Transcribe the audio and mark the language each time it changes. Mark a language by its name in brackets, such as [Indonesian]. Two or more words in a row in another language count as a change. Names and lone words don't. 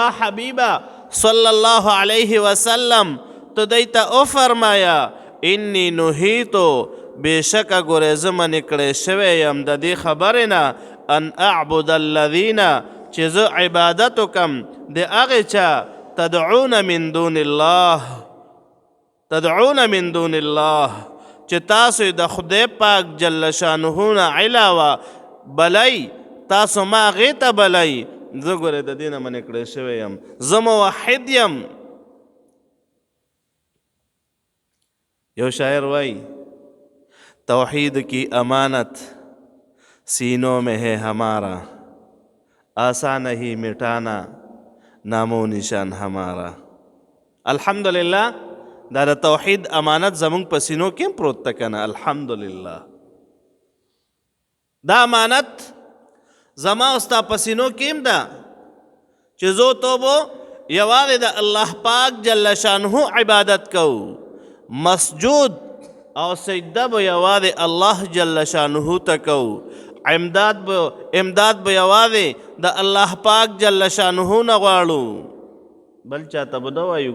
[Pashto] حبیبه [Arabic] صلی الله علیه وسلم [Pashto] تو دی ته وفرمایا [Arabic] انی نهیتو [Pashto] بېشکه ګورې زه منې کړی شوی یم د دې خبرې نه [Arabic] ان اعبد الذین [Pashto] چې زه عبادت وکم د هغې چا [Arabic] تدعون من دون الله [Pashto] چې تاسو د خدای پاک [Arabic] جل شانه [Pashto] نه علاوه بلئ، تاسو ما هغې ته بلئ. زه ګورې د دې نه منې کړی شوی یم، زه موحد یم. یو شاعر وایي [Urdu] توحید کی امانت سینوں میں ہے ہمارا، آسان ہی مٹانا نام و نشان ہمارا. [Pashto] الحمدللہ دا د توحید امانت زمونږ په سینو کې هم پروت ده که نه؟ الحمدلله دا امانت زما او ستا په سینو کې هم ده چې زه تو به یوازې د الله پاک [Arabic] جل شانه [Pashto] عبادت کوو، مسجود او سجده به یوازې الله [Arabic] جل شانه [Pashto] ته کوو، امداد به یوازې د الله پاک [Arabic] جل شانه [Pashto] نه غواړو، بل چاته به نه وایو.